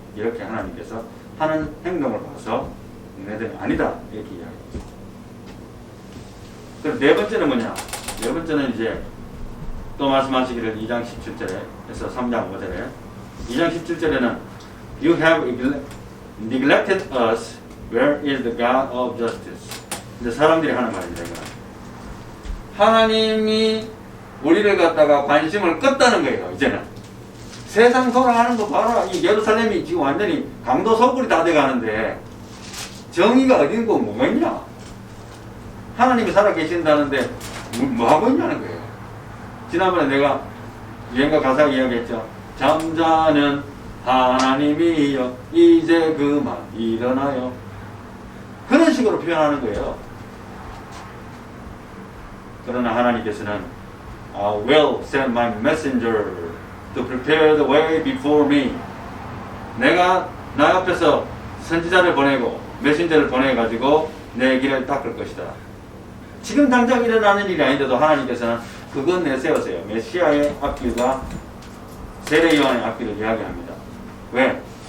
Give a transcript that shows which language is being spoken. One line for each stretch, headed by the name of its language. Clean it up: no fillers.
Korean: 이렇게 하나님께서 하는 행동을 봐서 너네들은 아니다. 이렇게 이야기합니다. 그럼 네 번째는 뭐냐? 네 번째는 이제 또 말씀하시기를 2장 17절에서 3장 5절에 2장 17절에는
English: You have neglected us. Where is the God of justice?
Korean: 이제 사람들이 하는 말입니다. 이거. 하나님이 우리를 갖다가 관심을 껐다는 거예요. 이제는 세상 돌아가는 거 봐라. 이 예루살렘이 지금 완전히 강도 소굴이 다 돼가는데 정의가 어딘고 뭐가 있냐? 하나님이 살아계신다는데 뭐 하고 있냐는 거예요. 지난번에 내가 유행가 가사 이야기했죠. 잠자는 하나님이여 이제 그만 일어나요. 그런 식으로 표현하는 거예요. 그러나 하나님께서는
English: I will send my messenger to prepare the way before me.
Korean: 내가 나 앞에서 선지자를 보내고 메신저를 보내가지고 내 길을 닦을 것이다. 지금 당장 일어나는 일이 아닌데도 하나님께서는 그건 내세우세요. 메시아의 앞길과 세례 요한의 앞길을 이야기합니다. 왜?